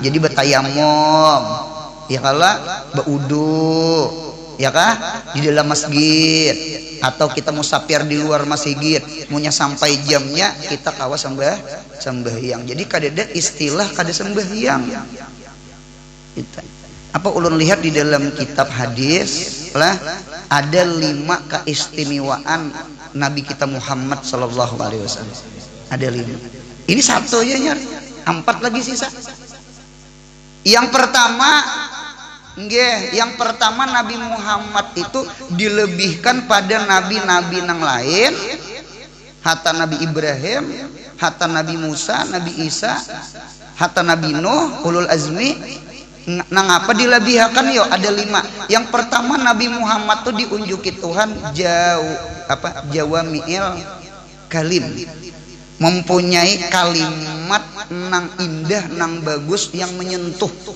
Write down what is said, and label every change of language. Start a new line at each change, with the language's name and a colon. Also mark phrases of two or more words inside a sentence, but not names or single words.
Banjar: Jadi bertayamum, ya kala baudu, ya kah di dalam masjid, atau kita musafir di luar masjid, munya sampai jamnya kita kawa sembahyang. Jadi kadeda istilah kada sembahyang. Apa ulun lihat di dalam kitab hadis lah ada 5 keistimewaan Nabi kita Muhammad
Arabic: صلى الله عليه وسلم.
Banjar: Ada 5. Ini satu aja nya, 4 lagi sisa. Yang pertama Nabi Muhammad itu dilebihkan pada nabi-nabi yang lain. Hatta Nabi Ibrahim, hatta Nabi Musa, Nabi Isa, hatta Nabi Nuh,
Arabic: أولو العزم.
Banjar: Nang apa dilebihkan yo? Ada 5. Yang pertama Nabi Muhammad tuh diunjuki Tuhan
Arabic: جوامع الكلم.
Banjar: Mempunyai kalimat nang indah, nang bagus yang menyentuh.